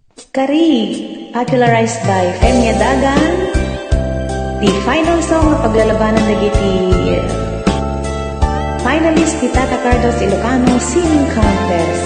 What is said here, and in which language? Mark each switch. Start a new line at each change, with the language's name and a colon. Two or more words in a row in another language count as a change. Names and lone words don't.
English: Kari, popularized by Femia Dagan, the final song
Iloko: na paglalabanan dagiti
English: finalist ni Tata Cardos Ilocano Singing Contest.